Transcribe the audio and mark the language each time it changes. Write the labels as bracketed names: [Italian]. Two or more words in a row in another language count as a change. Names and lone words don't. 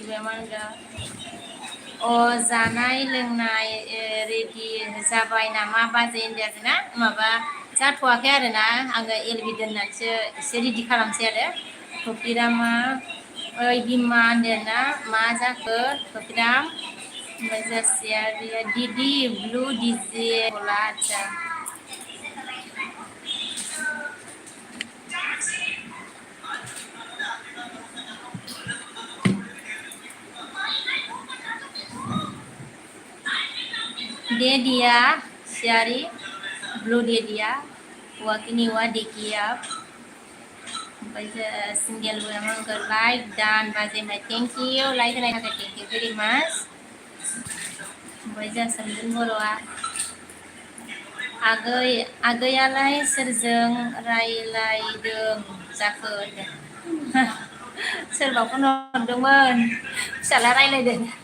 [Bodo] बे मा होनदों जानाय लोंनाय रेडि जाबाय नामा बाजै होनदों आरोना माबा जाथ'वाखै आरोना आङो एलबि दोननानैसो एसे रेडि खालामसै आरो कपिरामा ओइ बिमा होनदोंना मा जाखो कपिराम ओमफ्राय जासियारिया दिदि ब्लु डिजे गला आदसा [Hindi] दे दिया सियारी ब्लू दे दिया वाकिनी हुआ देखिए आप [Bodo] ओमफ्राय सिंगेल आंखौ लाइक दान बाजे माय [English] thank you [Bodo] लाइक होनायनि थाखाय [English] thank you very much [Bodo] ओमफ्राय जों सोमदोन बर'आ आगैयालाय सोरजों रायलायदों जाखो होनदों सोरबा फन हरदोंमोन फिसाला रायलायदों